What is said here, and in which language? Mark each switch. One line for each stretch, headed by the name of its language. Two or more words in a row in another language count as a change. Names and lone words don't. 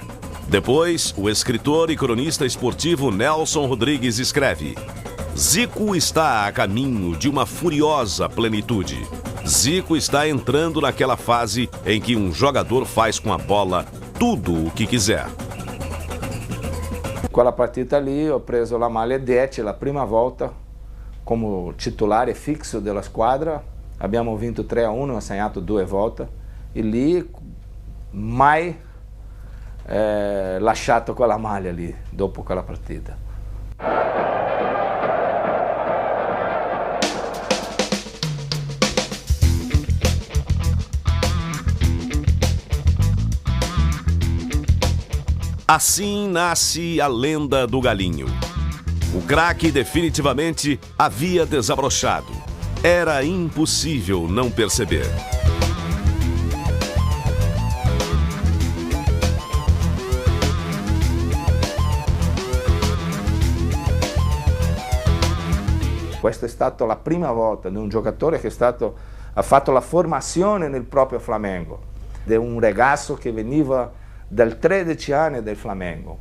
Portuguese: Depois, o escritor e cronista esportivo Nelson Rodrigues escreve: Zico está a caminho de uma furiosa plenitude. Zico está entrando naquela fase em que um jogador faz com a bola tudo o que quiser.
Italian: Quella partita ali ho preso la maglia 10, la prima volta come titolare fixo della squadra. Abbiamo vinto 3-1, ho segnato 2 volte e lì mai lasciato quella maglia lì dopo quella partita.
Portuguese: Assim nasce a lenda do Galinho. O craque definitivamente havia desabrochado. Era impossível não perceber.
Italian: Questa è stata la prima volta di un giocatore che ha fatto la formazione nel proprio Flamengo, di un ragazzo che veniva dal 13 anni del Flamengo.